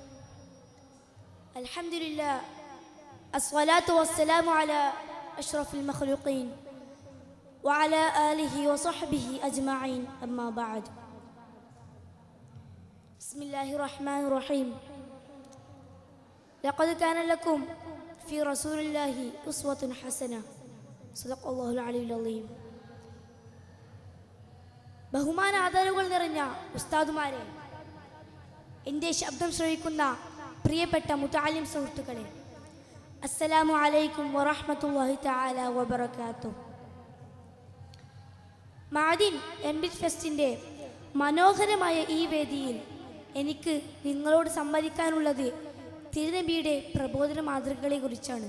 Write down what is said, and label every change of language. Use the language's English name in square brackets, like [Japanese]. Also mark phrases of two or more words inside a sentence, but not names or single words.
[Arabic] الحمد لله، الصلاة والسلام على أشرف المخلوقين وعلى آله وصحبه أجمعين، أما بعد. بسم الله الرحمن الرحيم. لقد كان لكم في رسول الله أسوة حسنة. صدق الله العلي العظيم. [Malayalam] ബഹുമാന ആദരവുകൾ നിറഞ്ഞ ഉസ്താദുമാരെ, എൻ്റെ ശബ്ദം ശ്രവിക്കുന്ന പ്രിയപ്പെട്ട മുതഅല്ലിം സുഹൃത്തുക്കളെ, [Arabic] السلام عليكم ورحمة الله تعالى وبركاته. [Malayalam] മഅദിൻ എംബിറ്റ് ഫെസ്റ്റിൻ്റെ മനോഹരമായ ഈ വേദിയിൽ എനിക്ക് നിങ്ങളോട് സംവദിക്കാനുള്ളത് തിരുനബിയുടെ പ്രബോധന മാതൃകകളെ കുറിച്ചാണ്.